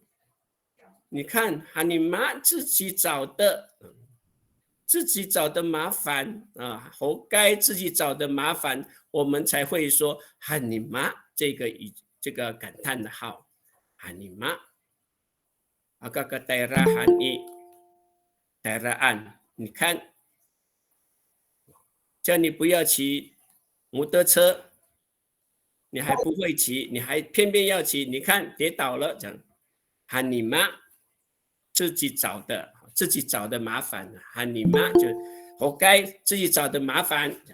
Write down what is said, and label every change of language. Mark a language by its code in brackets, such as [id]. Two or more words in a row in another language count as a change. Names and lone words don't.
[zh] 你看，喊你妈自己找的麻烦啊，活该自己找的麻烦，我们才会说喊你妈这个感叹的号，喊你妈。 [ms] Agak daerahan daeraan， [zh] 你看，叫你不要骑摩托车，你还不会骑，你还偏偏要骑，你看跌倒了，这样喊你妈。自己找的麻烦，喊你妈就活该自己找的麻烦。